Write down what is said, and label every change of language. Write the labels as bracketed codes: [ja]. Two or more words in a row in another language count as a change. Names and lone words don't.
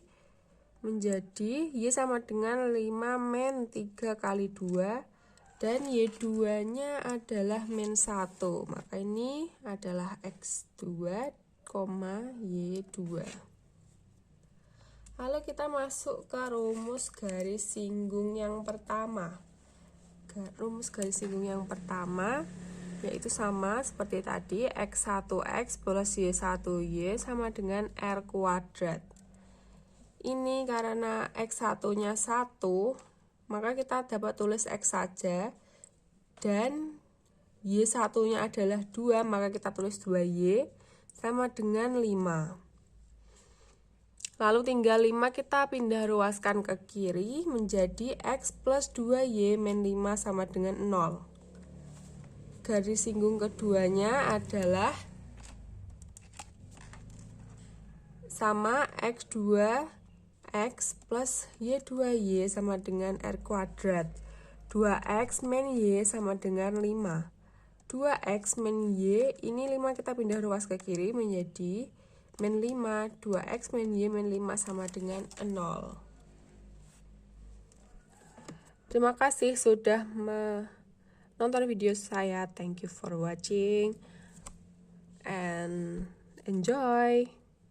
[id] Menjadi y sama dengan 5 min 3 kali 2 dan y2 nya adalah min 1, maka ini adalah x2, y2. Lalu kita masuk ke rumus garis singgung yang pertama. Rumus garis singgung yang pertama yaitu sama seperti tadi, x1x plus y1y sama dengan r kuadrat. Ini karena x1-nya 1, maka kita dapat tulis x saja. Dan y1-nya adalah 2, maka kita tulis 2y sama dengan 5. Lalu tinggal 5 kita pindah ruaskan ke kiri menjadi x plus 2y min 5 sama dengan 0. Garis singgung keduanya adalah sama x2 x plus y2y sama dengan r kuadrat. 2x min y sama dengan 5. 2x min y, ini 5 kita pindah ruas ke kiri menjadi min 5. 2x min y min 5 sama dengan 0. Terima kasih sudah menonton video saya. [en] Thank you for watching and enjoy.